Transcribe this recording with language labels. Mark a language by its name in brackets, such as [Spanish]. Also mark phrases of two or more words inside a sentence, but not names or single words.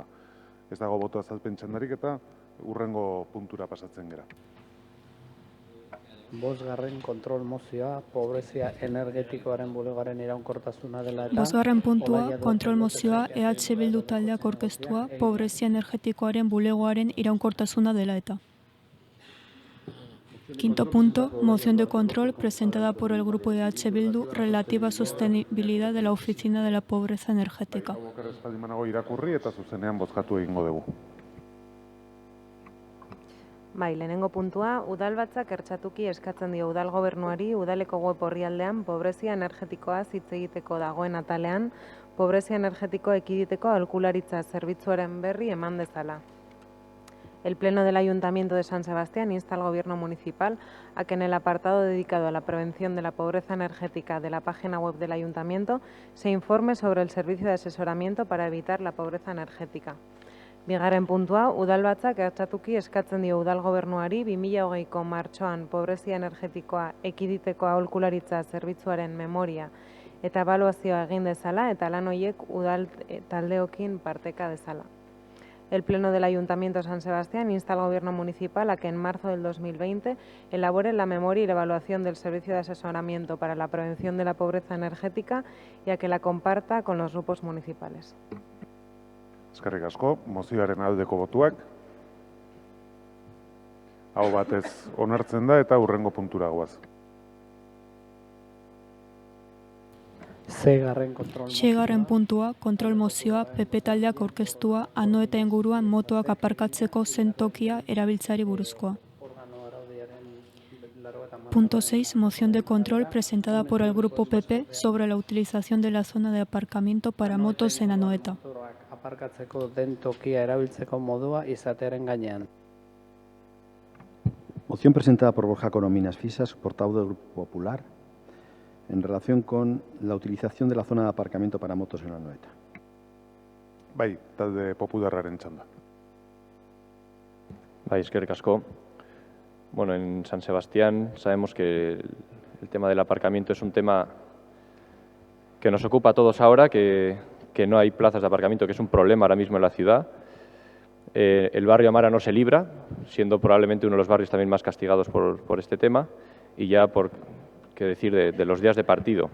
[Basque] Ez dago boto azalpen txandarik eta hurrengo puntura pasatzen gera. Bosgarren kontrol mozioa, pobrezia energetikoaren bulegoaren iraunkortasuna dela eta... Bosgarren puntua, kontrol mozioa, EH Bildu taldeak aurkeztua, pobrezia energetikoaren bulegoaren iraunkortasuna dela eta. [Spanish] Quinto punto, moción de control presentada por el grupo de EH Bildu relativa a sostenibilidad de la Oficina de la Pobreza Energética. [Basque] Espaldimanago irakurri eta zuzenean bozkatu egingo dugu. Bai, lehenengo puntua, udalbatzak ertxatuki eskatzen dio udal gobernuari udaleko web orrialdean pobrezia energetikoa hitz egiteko dagoen atalean, pobrezia energetikoa ekiditeko aholkularitza zerbitzuaren berri eman dezala. [Spanish] El Pleno del Ayuntamiento de San Sebastián insta al Gobierno municipal a que en el apartado dedicado a la prevención de la pobreza energética de la página web del Ayuntamiento se informe sobre el servicio de asesoramiento para evitar la pobreza energética. [Basque] Bigarren puntua, udalbatzak ertxatuki eskatzen dio udal gobernuari 2020ko martxoan pobrezia energetikoa ekiditeko aholkularitza zerbitzuaren memoria eta ebaluazioa egin dezala eta lan horiek udal taldeokin parteka dezala. [Spanish] El Pleno del Ayuntamiento de San Sebastián insta al Gobierno municipal a que en marzo del 2020 elabore la memoria y la evaluación del servicio de asesoramiento para la prevención de la pobreza energética y a que la comparta con los grupos municipales. [Basque] Eskerrik asko, mozioaren aldeko botuak. Aho batez onartzen da eta hurrengo puntura goaz. Seigarren puntua, kontrol mozioa, PP taldeak aurkeztua, ano eta inguruan motoak aparkatzeko zentokia erabiltzari buruzkoa. [Spanish] Punto 6. Moción de control presentada por el Grupo PP sobre la utilización de la zona de aparcamiento para motos en Anoeta. [Basque] Aparkatzeko den tokia erabiltzeko modua izatearen gainean. [Spanish] Moción presentada por Borja Corominas Fisas, portavoz del Grupo Popular, en relación con la utilización de la zona de aparcamiento para motos en Anoeta. [Basque] Bai, talde popularraren txanda. Bai, eskerrik asko. [Spanish] Bueno, en San Sebastián sabemos que el tema del aparcamiento es un tema que nos ocupa a todos ahora, que no hay plazas de aparcamiento, que es un problema ahora mismo en la ciudad. El barrio Amara no se libra, siendo probablemente uno de los barrios también más castigados por este tema, y ya por qué decir de los días de partido.